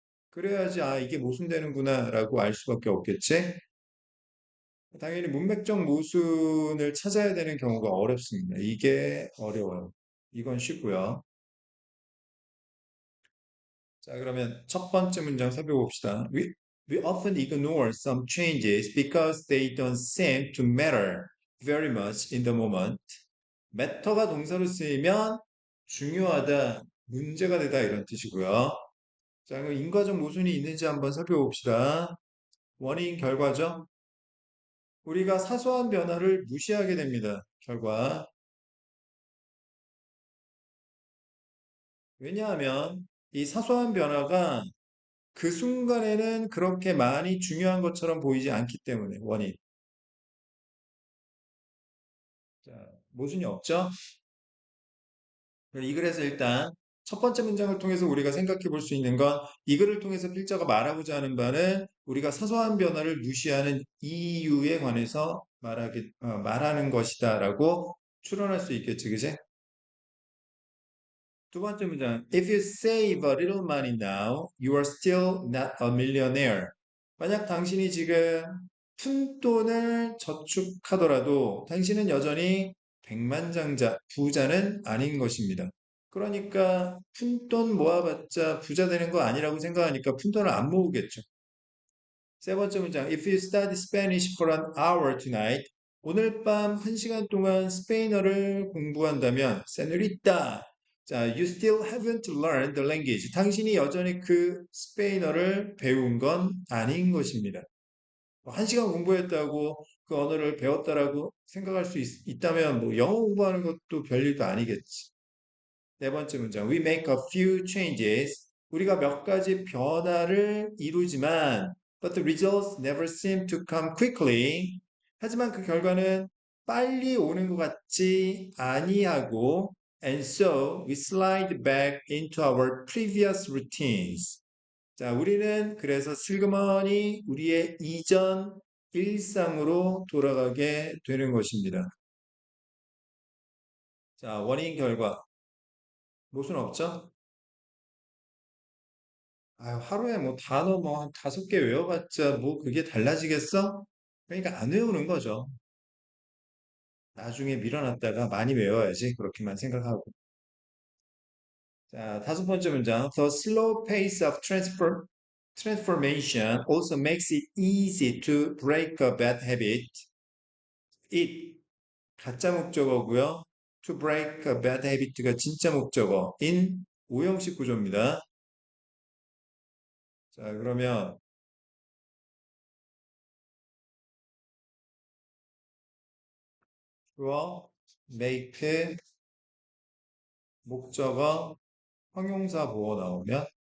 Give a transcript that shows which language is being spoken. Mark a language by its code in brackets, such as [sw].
[ko] 그래야지 아 이게 모순되는구나라고 알 수밖에 없겠지. 당연히 문맥적 모순을 찾아야 되는 경우가 어렵습니다. 이게 어려워요. 이건 쉽고요. 자, 그러면 첫 번째 문장 살펴봅시다. [en] We often ignore some changes because they don't seem to matter very much in the moment. [ko] matter가 동사로 쓰이면 중요하다, 문제가 되다 이런 뜻이고요. 자, 그럼 인과적 모순이 있는지 한번 살펴봅시다. 원인, 결과죠. 우리가 사소한 변화를 무시하게 됩니다. 결과. 왜냐하면 이 사소한 변화가 그 순간에는 그렇게 많이 중요한 것처럼 보이지 않기 때문에 원인. 자, 모순이 없죠? 이 글에서 일단 첫 번째 문장을 통해서 우리가 생각해 볼 수 있는 건 이 글을 통해서 필자가 말하고자 하는 바는 우리가 사소한 변화를 무시하는 이유에 관해서 말하는 것이다라고 추론할 수 있겠지, 그지? 두 번째 문장. [en] If you save a little money now, you are still not a millionaire. [ko] 만약 당신이 지금 푼돈을 저축하더라도 당신은 여전히 백만장자, 부자는 아닌 것입니다. 그러니까 푼돈 모아봤자 부자 되는 거 아니라고 생각하니까 푼돈을 안 모으겠죠. 세 번째 문장. [en] If you study Spanish for an hour tonight, [ko] 오늘 밤 1시간 동안 스페인어를 공부한다면, [en] señorita, 자, you still haven't learned the language. [ko] 당신이 여전히 그 스페인어를 배운 건 아닌 것입니다. 1시간 공부했다고 그 언어를 배웠다라고 생각할 수 있다면 뭐 영어 공부하는 것도 별일도 아니겠지. 네 번째 문장. [en] We make a few changes. [ko] 우리가 몇 가지 변화를 이루지만 [en] but the results never seem to come quickly. [ko] 하지만 그 결과는 빨리 오는 것 같지 아니하고 [en] and so we slide back into our previous routines. [ko] 자, 우리는 그래서 슬그머니 우리의 이전 일상으로 돌아가게 되는 것입니다. 자, 원인 결과. 모순 없죠? 아유, 하루에 뭐 단어 뭐 한 5개 외워봤자 뭐 그게 달라지겠어? 그러니까 안 외우는 거죠. 나중에 밀어놨다가 많이 외워야지. 그렇게만 생각하고. 자, 다섯 번째 문장. [en] The slow pace of transformation also makes it easy to break a bad habit. [ko] It 가짜 목적어고요. [en] To break a bad habit가 [ko] 진짜 목적어. in 오형식 구조입니다. 자, 그러면 주어, make, 목적어, 형용사 보어 나오면